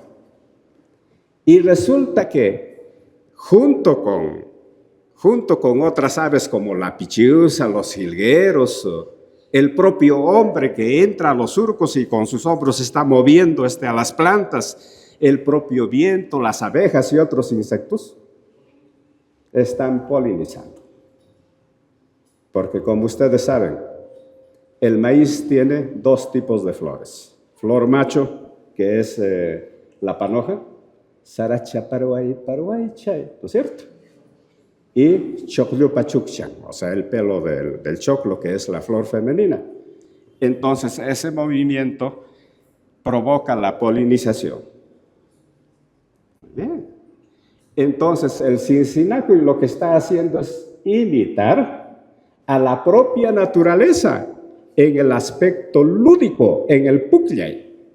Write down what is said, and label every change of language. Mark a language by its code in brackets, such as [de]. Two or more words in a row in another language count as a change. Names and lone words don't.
[es] Y resulta que junto con otras aves como la pichiusa, los jilgueros, el propio hombre que entra a los surcos y con sus hombros está moviendo a las plantas, el propio viento, las abejas y otros insectos, están polinizando. Porque como ustedes saben, el maíz tiene dos tipos de flores. Flor macho, que es la panoja, [qu] saracha paruay chay, [es] ¿no es cierto? Y choclo pachuchan, o sea, el pelo del choclo, que es la flor femenina. Entonces, ese movimiento provoca la polinización. Bien. Entonces, el Cincinacuy lo que está haciendo es imitar a la propia naturaleza en el aspecto lúdico, en el pucllay.